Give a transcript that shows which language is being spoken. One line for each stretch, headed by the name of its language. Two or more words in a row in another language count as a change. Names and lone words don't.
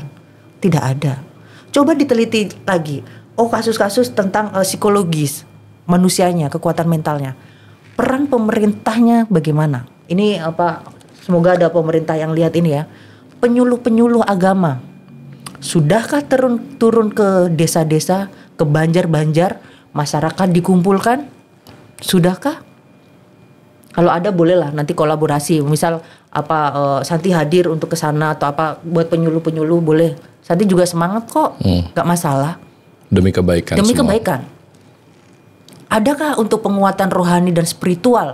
Indonesian: Tidak ada. Coba diteliti lagi. Kasus-kasus tentang psikologis manusianya, kekuatan mentalnya. Peran pemerintahnya bagaimana? Ini semoga ada pemerintah yang lihat ini ya. Penyuluh-penyuluh agama. Sudahkah turun ke desa-desa, ke Banjar-Banjar, masyarakat dikumpulkan? Sudahkah? Kalau ada bolehlah nanti kolaborasi. Misal Santi hadir untuk ke sana atau buat penyuluh-penyuluh boleh. Santi juga semangat kok. Gak masalah. Demi kebaikan. Demi semua. kebaikan. Adakah untuk penguatan rohani dan spiritual?